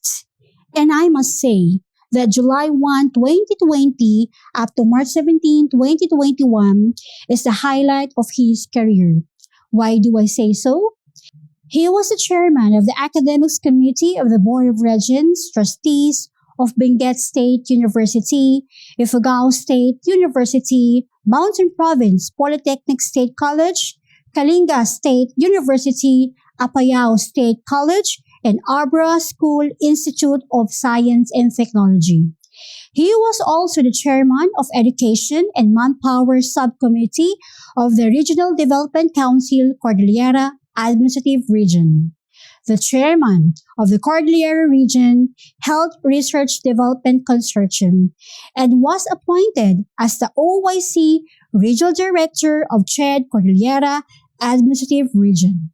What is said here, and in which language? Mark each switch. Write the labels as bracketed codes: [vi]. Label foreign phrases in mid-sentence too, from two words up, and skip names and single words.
[en] And I must say that July 1, 2020 up to March 17, 2021 is the highlight of his career. Why do I say so? He was the chairman of the Academics Committee of the Board of Regents, Trustees of Benguet State University, Ifugao State University, Mountain Province Polytechnic State College, Kalinga State University, Apayao State College, and Abra School Institute of Science and Technology. He was also the chairman of Education and Manpower Subcommittee of the Regional Development Council Cordillera Administrative Region, the chairman of the Cordillera Region Health Research Development Consortium, and was appointed as the OYC Regional Director of CHED Cordillera Administrative Region.